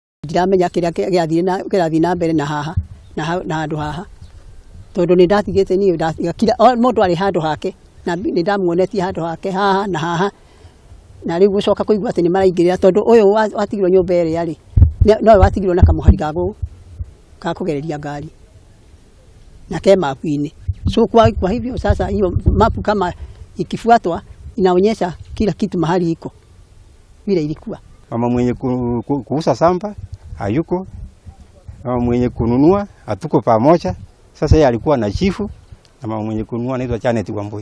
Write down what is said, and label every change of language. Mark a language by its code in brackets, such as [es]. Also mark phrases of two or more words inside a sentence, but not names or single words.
[ki] ndiramenya kiria kirathi na mbere na haha na handu haha tondu ni ndatigite ni kila mundu ari handu hake na ni ndamuonetie handu hake haha na haha na riu gucoka kuigua ati ni maraingirira tondu uyu watigirwo nyumba iri ari no watigirwo na kamuhari gago ka kugereria ngari na kema kwini so [sw] kwa hivyo sasa hiyo mapu kama ikifuatwa inaonyesha kila kitu mahali iko vile ilikuwa. Mama mwenye kuuza shamba hayuko, mama mwenye kununua hatuko pamoja. Sasa yeye alikuwa na chifu na mama mwenye kununua anaitwa Janet Wambui.